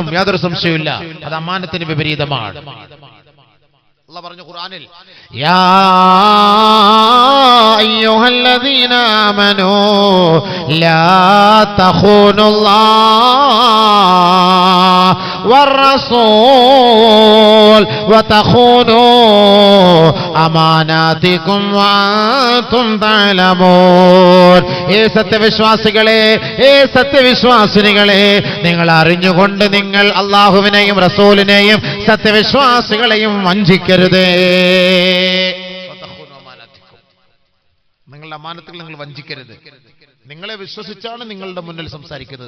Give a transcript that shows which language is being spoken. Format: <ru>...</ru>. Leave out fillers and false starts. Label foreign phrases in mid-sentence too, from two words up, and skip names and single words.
<ml>യാതൊരു സംശയമില്ല. അത് അമാനത്തിന് വിപരീതമാണ്. അല്ലാഹു പറഞ്ഞു ഖുർആനിൽ,</ml> <ar>يا أيها الذين آمنوا لا تخونوا الله والرسول وتخونوا أماناتكم وأنتم تعلمون.</ar> <ml>സത്യവിശ്വാസികളെ, നിങ്ങൾ അറിഞ്ഞുകൊണ്ട് നിങ്ങൾ അല്ലാഹുവിനെയും റസൂലിനെയും സത്യവിശ്വാസികളെയും വഞ്ചിക്കരുത്. നിങ്ങളുടെ അമാനത്തുകൾ നിങ്ങൾ വഞ്ചിക്കരുത്. നിങ്ങളെ വിശ്വസിച്ചാണ് നിങ്ങളുടെ മുന്നിൽ സംസാരിക്കുന്നത്.</ml>